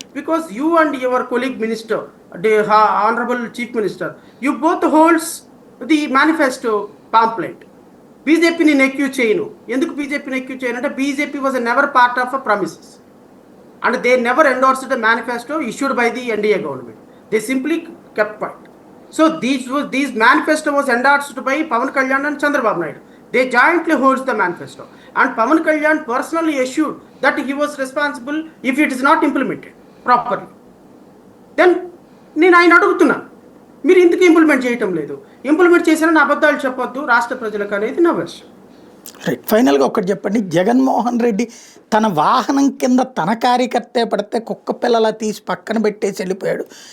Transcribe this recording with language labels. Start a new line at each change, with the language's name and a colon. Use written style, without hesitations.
English: Because you and your colleague minister, honourable chief minister, you both holds the manifesto pamphlet.
Telugu: బీజేపీని నెక్యూ చేయను. ఎందుకు బీజేపీని నెక్యూ చేయను అంటే
English: BJP was never part of a promises and they never endorsed the manifesto issued by the NDA government. They simply kept quiet. So these manifesto was endorsed by Pawan Kalyan and Chandrababu Naidu. They jointly holds the manifesto, and Pawan Kalyan personally assured that he was responsible if it is not implemented properly.
Telugu: Then నేను ఆయన అడుగుతున్నా, మీరు ఎందుకు implement చేయటం లేదు? Implement చేశారని అబద్ధాలు చెప్పొద్దు రాష్ట్ర ప్రజలకు అనేది నా వెర్షన్. రైట్. ఫైనల్గా ఒకటి చెప్పండి, జగన్మోహన్ రెడ్డి తన వాహనం కింద తన కార్యకర్తే పడితే కుక్క పిల్లలా తీసి పక్కన పెట్టేసి వెళ్ళిపోయాడు.